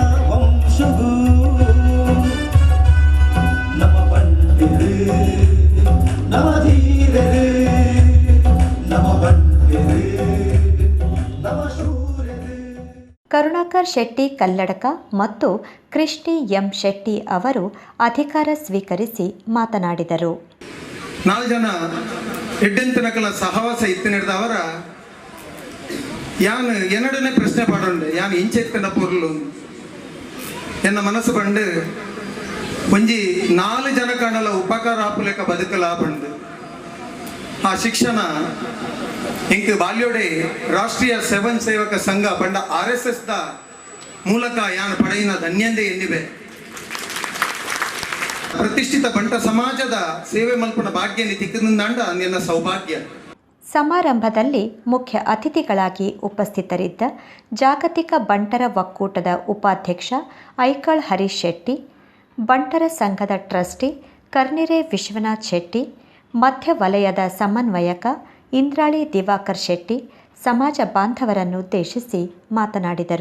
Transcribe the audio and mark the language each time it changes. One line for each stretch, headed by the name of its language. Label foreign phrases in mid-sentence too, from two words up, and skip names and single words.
Kannada: ಕರುಣಾಕರ್ ಶೆಟ್ಟಿ ಕಲ್ಲಡ್ಕ ಮತ್ತು ಕೃಷ್ಣಿ ಎಂ ಶೆಟ್ಟಿ ಅವರು ಅಧಿಕಾರ ಸ್ವೀಕರಿಸಿ ಮಾತನಾಡಿದರು.
Tulu: 4 ಜನ ಎಡ್ಡೆಂತನಕಲ ಸಹವಾಸ ಇತ್ತಿನಿಡ್ದವರ ಯಾನ್ ಎನ್ನಡನೆ ಪ್ರಶ್ನೆ ಪಾಡೊಂಡೆ ಯಾನ್ ಇಂಚೆತ್ತನ ಪೊರ್ಲು ಎನ್ನ ಮನಸ್ಸು ಬಂಡು ಒಂಜಿ 4 ಜನ ಕಾಣಲ ಉಪಕಾರ ಆಪುಲೆಕ ಬದುಕಲ ಬಂಡು ಆ ಶಿಕ್ಷಣ ಇಂಕ್ ಬಾಲ್ಯೋಡೆ ರಾಷ್ಟ್ರೀಯ ಸ್ವಯಂ ಸೇವಕ ಸಂಘ ಪಂಡ RSS ದ ಮೂಲಕ ಯಾನ್ ಪಡೆಯಿನ ಧನ್ಯಂದೆ ಎನ್ನಿವೆ. ಪ್ರತಿಷ್ಠಿತ ಬಂಟ ಸಮಾಜದ ಸೇವೆ ಮಲ್ಪನ ಭಾಗ್ಯ ತಿಕ್ಕದಿಂದಾಂಡ ನಿನ್ನ ಸೌಭಾಗ್ಯ.
Kannada: ಸಮಾರಂಭದಲ್ಲಿ ಮುಖ್ಯ ಅತಿಥಿಗಳಾಗಿ ಉಪಸ್ಥಿತರಿದ್ದ ಜಾಗತಿಕ ಬಂಟರ ಒಕ್ಕೂಟದ ಉಪಾಧ್ಯಕ್ಷ ಐಕಳ್ ಹರೀಶ್ ಶೆಟ್ಟಿ, ಬಂಟರ ಸಂಘದ ಟ್ರಸ್ಟಿ ಕರ್ನಿರೆ ವಿಶ್ವನಾಥ್ ಶೆಟ್ಟಿ, ಮಧ್ಯ ವಲಯದ ಸಮನ್ವಯಕ ಇಂದ್ರಾಳಿ ದಿವಾಕರ್ ಶೆಟ್ಟಿ ಸಮಾಜ ಬಾಂಧವರನ್ನುದ್ದೇಶಿಸಿ ಮಾತನಾಡಿದರು.